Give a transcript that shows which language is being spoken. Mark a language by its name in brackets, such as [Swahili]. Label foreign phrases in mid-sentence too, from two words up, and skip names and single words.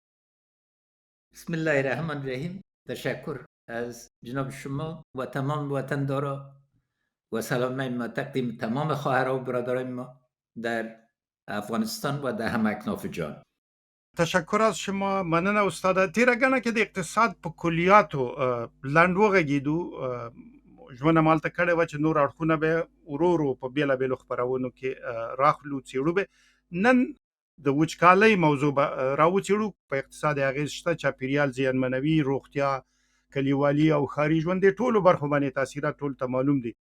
[Arabic] بسم الله الرحمن الرحیم. [Persian] تشکر از جناب شما و تمام وطندارا و سلام ما تقدیم تمام خواهرها و برادران ما در افغانستان و در همه اکناف جهان. تشکر از شما. [Pashto] مننه استاد. تیرګنه کې د اقتصاد په کلیاتو لاندې وغږیدو، ژوند مالته کړه و چې نور اړخونه به ورورو په بیلابېلو خپرونو کې راخلو څېړو. به نن د وچکالۍ موضوع به راوڅېړو. په اقتصاد اغیز شته، چاپیریال زیانمنوي، روغتیا، کلیوالي او ښاري ژوند د ټولو برخو باندې تاثیرات ټول ته معلوم دي.